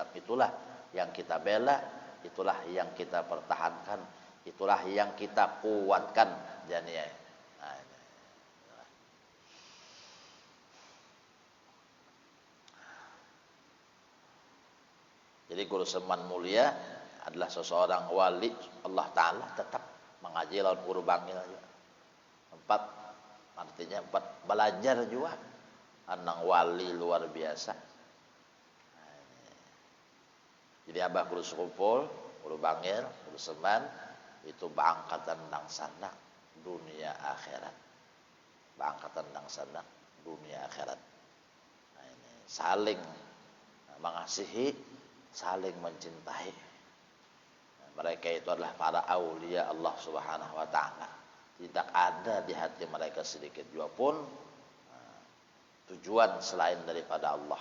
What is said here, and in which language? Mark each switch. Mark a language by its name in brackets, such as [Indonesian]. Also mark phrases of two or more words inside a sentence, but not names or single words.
[Indonesian] Itulah yang kita bela, itulah yang kita pertahankan, itulah yang kita kuatkan. Jadi Guru Seman mulia adalah seseorang wali Allah Ta'ala, [Banjar] tetap mengaji lawan guru bangil juga. [Indonesian] Artinya belajar juga. [Banjar] Anang wali luar biasa. Jadi abah guru sekumpul, guru bangil, guru Seman itu bangkatan nang sanak dunia akhirat. Bangkatan nang sanak dunia akhirat. [Indonesian] Nah, ini saling mengasihi, saling mencintai. Mereka itu adalah para aulia Allah [Arabic] سبحانه وتعالى. [Indonesian] Tidak ada di hati mereka sedikit juga pun tujuan selain daripada Allah.